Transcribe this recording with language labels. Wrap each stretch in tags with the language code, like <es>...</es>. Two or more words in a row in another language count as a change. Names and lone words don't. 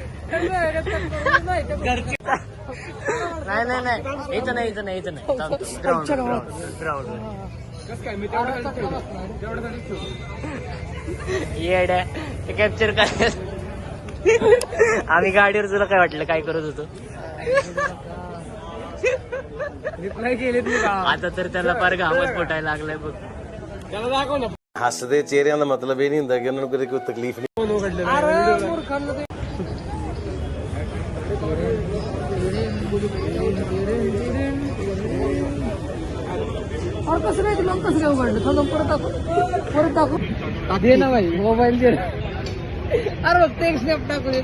<mr>नाही इथं नाही ग्राउंड येड्या ते कॅप्चर करायचं. आम्ही गाडीवर तुला काय वाटलं काय करत होतो. रिप्लाय केले आता तर त्याला फार घामच फुटायला लागलाय बघ. त्याला दाखव ना.</mr> <pa>ਹੱਸਦੇ ਚਿਹਰਿਆਂ ਦਾ ਮਤਲਬ ਇਹ ਨਹੀਂ ਹੁੰਦਾ ਕਿ ਉਹਨਾਂ ਨੂੰ ਕਦੇ ਕੋਈ ਤਕਲੀਫ ਨਹੀਂ.</pa> <mr>कसं नाही तुला कसं काय उघडलं? परत टाकू दे ना भाई मोबाईल दे. अरे बघ ते स्नॅप टाकू दे.</mr>